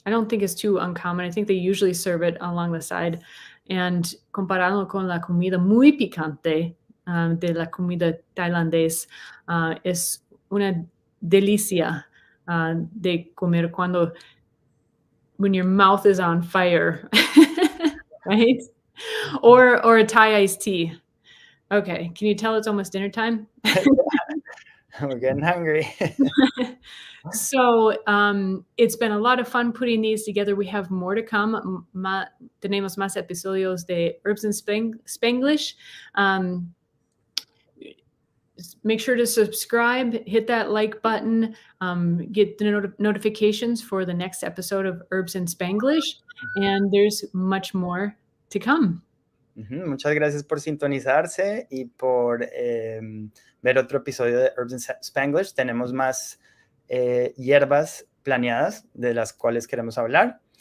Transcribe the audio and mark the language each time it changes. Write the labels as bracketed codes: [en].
[en] I don't think it's too uncommon. I think they usually serve it along the side. [es] And comparado con la comida muy picante de la comida tailandés, es una delicia de comer [en] when your mouth is on fire, right? Or a Thai iced tea. Okay, can you tell it's almost dinner time? We're getting hungry. So it's been a lot of fun putting these together. We have more to come. [es] Tenemos más episodios de Herbs in Spanglish. [en] Make sure to subscribe, hit that like button, get the notifications for the next episode of Herbs in Spanglish, and there's much more to come. [es] Muchas gracias por sintonizarse y por ver otro episodio de Herbs in Spanglish. Tenemos más hierbas planeadas de las cuales queremos hablar.